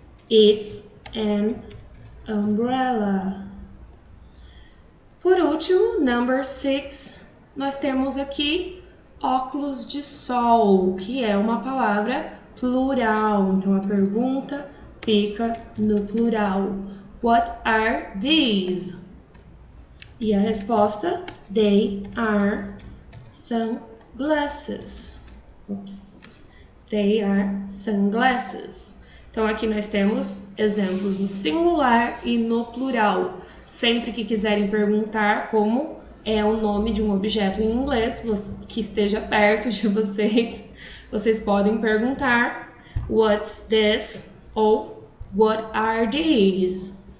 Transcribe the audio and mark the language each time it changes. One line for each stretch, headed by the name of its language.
English: It's an umbrella.
Portuguese: Por último, number 6. Nós temos aqui óculos de sol, que é uma palavra plural. Então a pergunta fica no plural.
English: What are these?
Portuguese: E a resposta:
English: they are sunglasses. They are sunglasses.
Portuguese: Então aqui nós temos exemplos no singular e no plural. Sempre que quiserem perguntar como é o nome de um objeto em inglês que esteja perto de vocês, vocês podem perguntar
English: what's this
Portuguese: ou
English: what are these?